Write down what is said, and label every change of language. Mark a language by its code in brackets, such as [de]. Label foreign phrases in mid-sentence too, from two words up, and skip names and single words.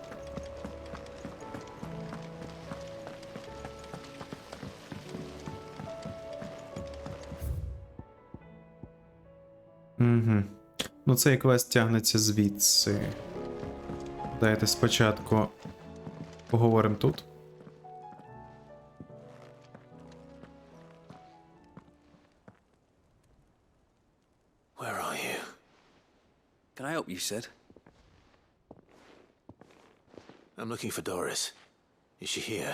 [uk] Угу. Ну, цей квест тягнеться звідси. Дайте спочатку поговоримо тут. [en] Where are you? Can I help you, Sid? I'm looking for Doris. Is she here?